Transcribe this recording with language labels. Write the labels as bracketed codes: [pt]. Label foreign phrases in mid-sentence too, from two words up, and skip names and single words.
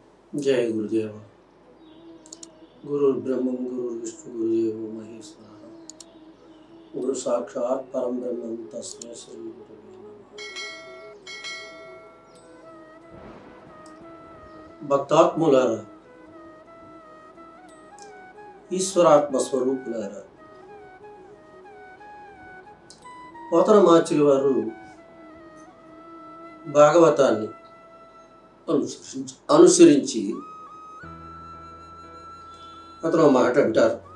[hi] जय गुरुदेव। [sa] गुरुर्ब्रह्मं गुरुर्विष्णु गुरुदेवो महेश्वरः। गुरु साक्षात् परम ब्रह्मं तस्मै श्री गुरुवे नमः। [te] భక్తాత్ములారా, ఈశ్వరాత్మ స్వరూపులారా, పోతన మాచిలి వారు భాగవతాన్ని అనుసరించి అతను మాట అంటారు.